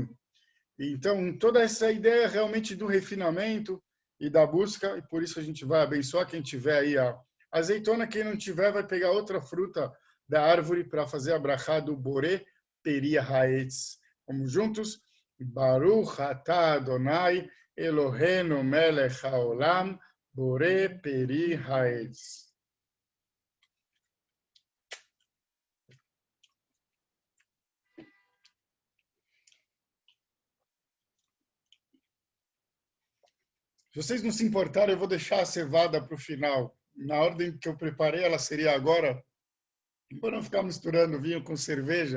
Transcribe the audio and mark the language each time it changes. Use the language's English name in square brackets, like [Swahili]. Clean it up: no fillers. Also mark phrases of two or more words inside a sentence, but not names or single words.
[Portuguese] Então, toda essa ideia realmente do refinamento e da busca, e por isso a gente vai abençoar quem tiver aí a azeitona, quem não tiver vai pegar outra fruta da árvore para fazer a brachá do [Hebrew] בורא פרי העץ. [Portuguese] Vamos juntos? [Hebrew] ברוך אתה אדני אלהינו מלך העולם בורא פרי העץ. [Portuguese] Se vocês não se importarem, eu vou deixar a cevada para o final. Na ordem que eu preparei, ela seria agora, para não ficar misturando vinho com cerveja.